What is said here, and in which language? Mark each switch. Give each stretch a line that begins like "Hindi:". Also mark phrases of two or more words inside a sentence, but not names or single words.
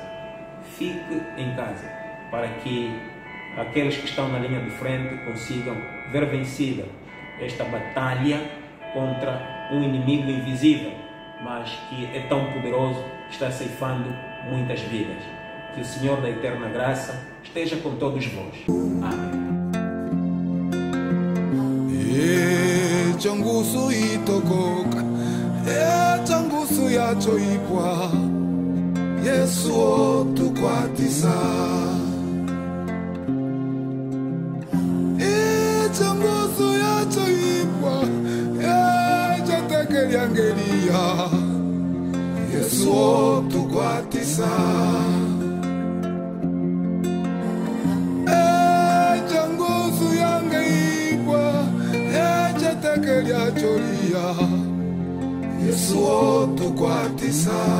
Portuguese: Fique em casa, para que aqueles que estão na linha de frente consigam ver vencida esta batalha contra um inimigo invisível, mas que é tão poderoso, está ceifando muitas vidas. Que o Senhor da eterna graça esteja com todos vós. Amém.
Makhuwa: Changusu itokoka, changusu yacho ipwa, Yesu otukwatisa. Changusu yacho ipwa, chatekelyangelia, Yesu otukwatisa. Changusu yange ipwa, chatekelya choria, Yesu otukwatisa.